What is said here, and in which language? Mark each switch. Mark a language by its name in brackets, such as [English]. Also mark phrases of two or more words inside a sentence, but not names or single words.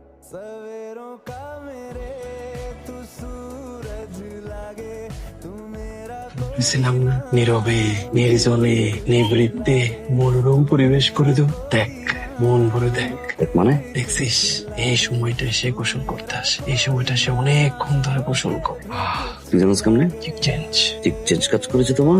[Hindi] सवेरों का मेरे तू सूरज लागे तू मेरा [Bangla] ছিলাম না নীরবে নির্জনে নিবৃত্তে মনোরম পরিবেশ করে দেব। দেখ, মন ভরে দেখ। মানে দেখছিস, এই সময়টা সে গোসল করতে আসে, এই সময়টা সে অনেকক্ষণ ধরে গোসল করে। তুই জানোস কেমনে চেঞ্জ ঠিক চেঞ্জ কাজ করেছে তোমার